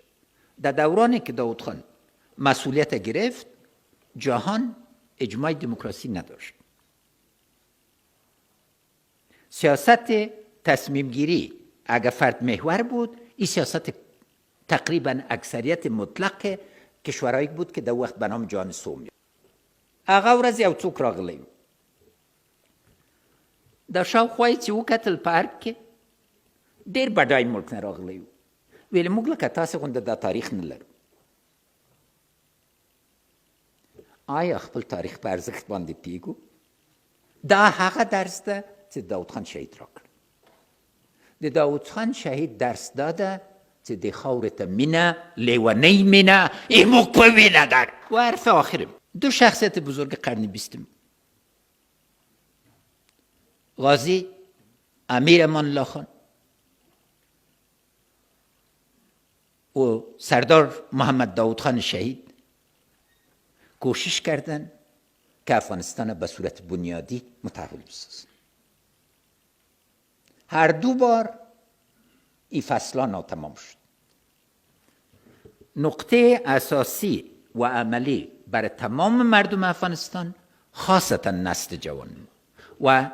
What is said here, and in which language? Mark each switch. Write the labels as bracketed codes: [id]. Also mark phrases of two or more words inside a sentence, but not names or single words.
[fa] در دورانی که داود خان مسئولیت گرفت جهان اجماع دموکراسی نداشت. سیاست تصمیم گیری اگر فرد محور بود این سیاست تقریبا اکثریت مطلق کشورهایی بود که در وقت به نام جهان سوم. [ps] هغه ورځ یو څوک راغلی د شاوخوا یې چې وکتل پارک کې ډېر بډای ملک نه راغلی و. ویل موږ لکه تاسې غوندې دا تاریخ نه لرو. آیا خپل تاریخ په ارزښت باندې پوهېږو؟ دا هغه درس ده چې داود خان شهید راکړ. د داود خان شهید درس داده چې د خاورې ته مینه، لیونۍ مینه، ایموک په وینه در [fa] و حرف آخرم. دو شخصیت بزرگ قرن 20 غازی امیر امان الله خان و سردار محمد داود خان شهید کوشش کردن که افغانستان به صورت بنیادی متحول بسازن. هر دو بار این فصلها ناتمام شد. نقطه اساسی و عملی برای تمام مردم افغانستان، خاصتا نسل جوان و